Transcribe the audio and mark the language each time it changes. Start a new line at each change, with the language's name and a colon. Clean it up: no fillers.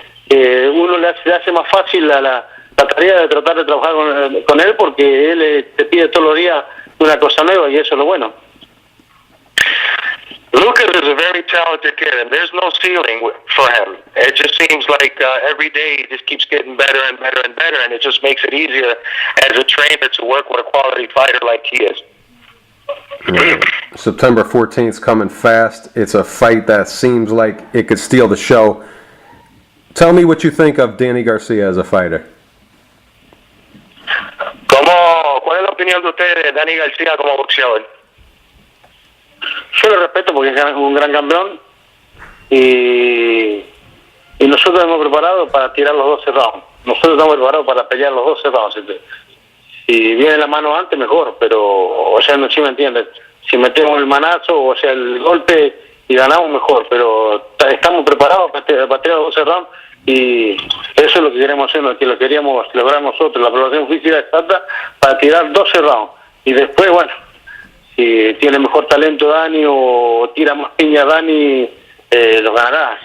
Spanish: Uno le hace más fácil la tarea de tratar de trabajar con él, porque él te pide todos los días una cosa nueva, y eso es lo bueno.
English: Lucas is a very talented kid, and there's no ceiling for him. It just seems like every day he just keeps getting better and better and better, and it just makes it easier as a trainer to work with a quality fighter like he is. September 14th is coming fast. It's a fight that seems like it could steal the show. Tell me what you think of Danny Garcia as a fighter.
Spanish: ¿Cuál es la opinión de usted de Danny Garcia como boxeador? Yo lo respeto porque es un gran campeón y nosotros hemos preparado para tirar los 12 rounds. Nosotros estamos preparados para pelear los 12 rounds. Si viene la mano antes, mejor, pero, o sea, no, si me entiendes, si metemos el manazo, o sea, el golpe y ganamos, mejor, pero estamos preparados para tirar los 12 rounds y eso es lo que queremos hacer, lo que lo queríamos lograr nosotros, la preparación física exacta para tirar 12 rounds y después, bueno, si tiene mejor talento Dani o tira más piña Dani, los ganará.